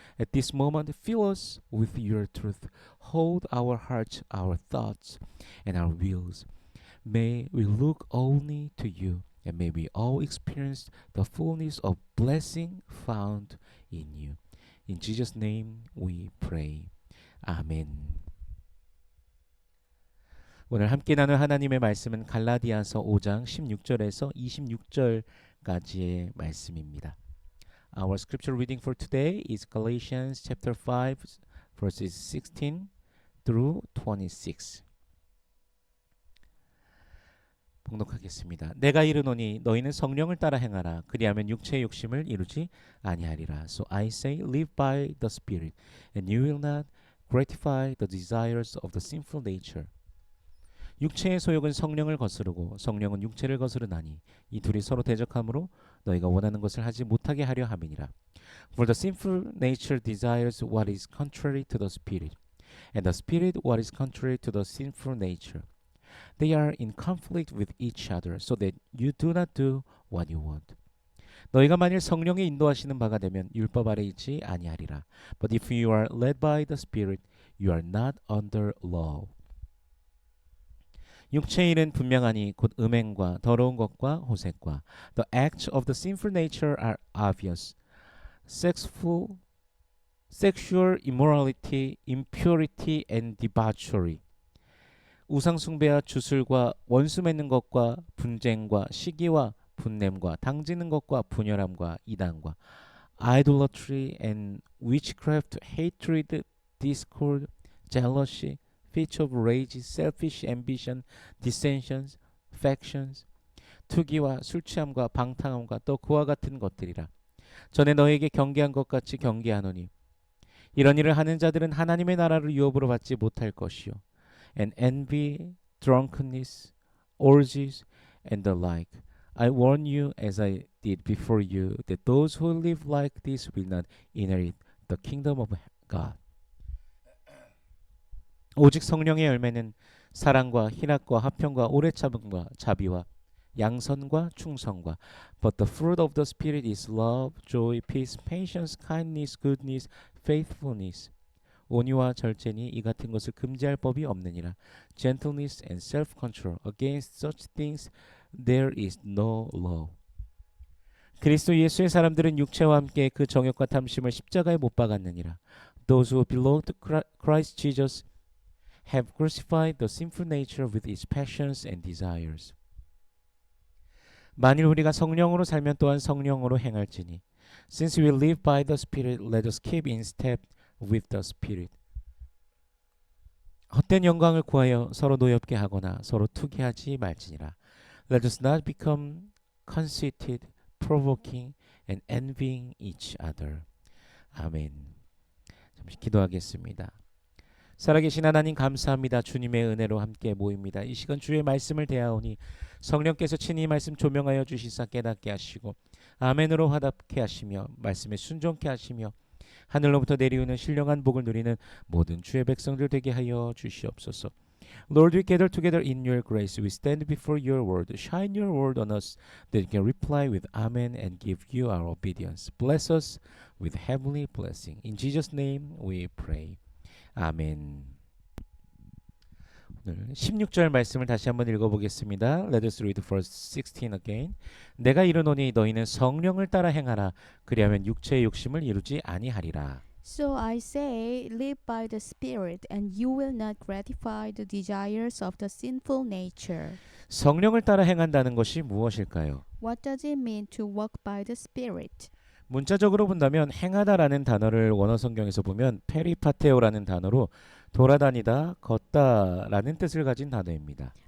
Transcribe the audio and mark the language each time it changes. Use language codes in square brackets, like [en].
[en] At this moment, fill us with your truth. Hold our hearts, our thoughts, and our wills. May we look only to you, and may we all experience the fullness of blessing found in you. In Jesus' name we pray. 아멘. [ko] 오늘 함께 나눌 하나님의 말씀은 갈라디아서 5장 16절에서 26절까지의 말씀입니다. [en] Our scripture reading for today is Galatians chapter 5 verses 16 through 26. [ko] 봉독하겠습니다. 내가 이르노니 너희는 성령을 따라 행하라. 그리하면 육체의 욕심을 이루지 아니하리라. [en] So I say, live by the Spirit, and you will not gratify the desires of the sinful nature. 육체의 소욕은 성령을 거스르고 성령은 육체를 거스르나니 이 둘이 서로 대적하므로 너희가 원하는 것을 하지 못하게 하려 함이니라. For the sinful nature desires what is contrary to the Spirit, and the Spirit what is contrary to the sinful nature. They are in conflict with each other, so that you do not do what you want. [ko] 너희가 만일 성령의 인도하시는 바가 되면 율법 아래 있지 아니하리라. [en] But if you are led by the Spirit, you are not under law. [ko] 육체의 일은 분명하니 곧 음행과 더러운 것과 호색과 [en] The acts of the sinful nature are obvious. Sexual immorality, impurity and debauchery. [ko] 우상 숭배와 주술과 원수 맺는 것과 분쟁과 시기와 분냄과 당지는 것과 분열함과 이단과 [en] idolatry and witchcraft, hatred, discord, jealousy, fits of rage, selfish ambition, dissensions, factions, [ko] 투기와 술 취함과 방탕함과 또 그와 같은 것들이라. 전에 너에게 경계한 것 같이 경계하노니 이런 일을 하는 자들은 하나님의 나라를 유업으로 받지 못할 것이요. [en] And envy, drunkenness, orgies, and the like. I warn you, as I did before you, that those who live like this will not inherit the kingdom of God. [ko] 오직 성령의 열매는 사랑과 희락과 화평과 오래 참음과 자비와 양선과 충성과 [en] But the fruit of the Spirit is love, joy, peace, patience, kindness, goodness, faithfulness. [ko] 온유와 절제니 이 같은 것을 금지할 법이 없느니라. [en] Gentleness and self-control. Against such things there is no law. [ko] 그리스도 예수의 사람들은 육체와 함께 그 정욕과 탐심을 십자가에 못 박았느니라. [en] Those who belong to Christ Jesus have crucified the sinful nature with its passions and desires. [ko] 만일 우리가 성령으로 살면 또한 성령으로 행할지니. [en] Since we live by the Spirit, let us keep in step with the Spirit. [ko] 헛된 영광을 구하여 서로 노엽게 하거나 서로 투기하지 말지니라. [en] Let us not become conceited, provoking, and envying each other. [ko] 아멘. 잠시 기도하겠습니다. 살아계신 하나님 감사합니다. 주님의 은혜로 함께 모입니다. 이 시간 주의 말씀을 대하오니 성령께서 친히 말씀 조명하여 주시사 깨닫게 하시고 아멘으로 화답케 하시며 말씀에 순종케 하시며 하늘로부터 내리오는 신령한 복을 누리는 모든 주의 백성들 되게 하여 주시옵소서. [en] Lord, we gather together in your grace. We stand before your word. Shine your word on us that we can reply with Amen and give you our obedience. Bless us with heavenly blessing. In Jesus' name we pray. 아멘. [ko] 오늘 16절 말씀을 다시 한번 읽어보겠습니다. [en] Let us read verse 16 again. [ko] 내가 이르노니 너희는 성령을 따라 행하라. 그리하면 육체의 욕심을 이루지 아니하리라. [en] So I say, live by the Spirit, and you will not gratify the desires of the sinful nature. [ko] 성령을 따라 행한다는 것이 무엇일까요? [en] What does it mean to walk by the Spirit? [ko] 문자적으로 본다면 행하다라는 단어를 원어 성경에서 보면 페리파테오라는 단어로 돌아다니다, 걷다라는 뜻을 가진 단어입니다.